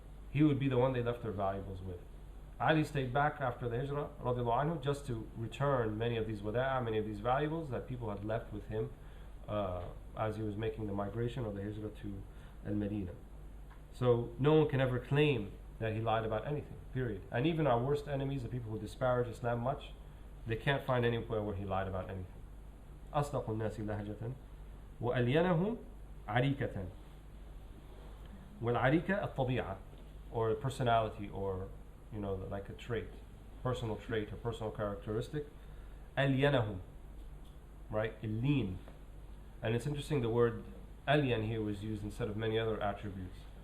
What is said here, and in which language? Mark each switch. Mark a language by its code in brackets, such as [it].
[en] He would be the one they left their valuables with. Ali stayed back after the Hijrah, [ar] radiallahu anhu, [en] just to return many of these wada'a, many of these valuables that people had left with him as he was making the migration of the Hijrah to Al-Medina. So no one can ever claim that he lied about anything, period. And even our worst enemies, the people who disparage Islam much, they can't find anywhere where he lied about anything. [ar] أصدق الناس لهجة وألينهم عريكة. والعريكة الطبيعة, [en] or a personality, or like a trait, personal trait or personal characteristic. ألينهم, right? Lean. And it's interesting, the word alien here was used instead of many other attributes.